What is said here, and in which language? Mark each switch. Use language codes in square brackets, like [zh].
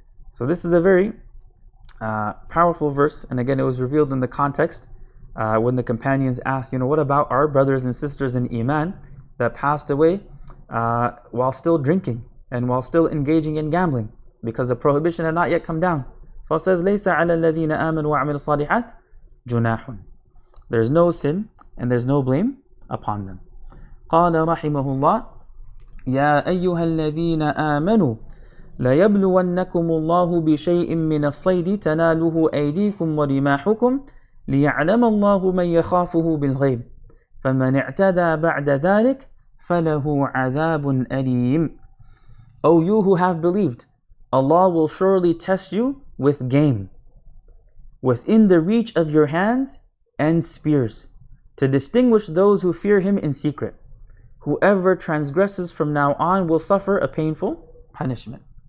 [en] So this is a very powerful verse, and again it was revealed in the context when the companions asked, what about our brothers and sisters in Iman that passed away while still drinking and while still engaging in gambling, because the prohibition had not yet come down. So it says, لَيْسَ عَلَى الَّذِينَ آمَنُوا وَعَمِلُوا الصَّالِحَاتِ جُنَاحٌ, there's no sin and there's no blame upon them. [ar] قال رحمه الله يا أيها الذين آمنوا ليبلونكم الله بشيء من الصيد تناله أيديكم ورماحكم ليعلم الله من يخافه بالغيب فمن اعتدى بعد ذلك فله عذاب أليم. [en] O you who have believed, Allah will surely test you with game, within the reach of your hands and spears, to distinguish those who fear Him in secret. Whoever transgresses from now on will suffer a painful punishment.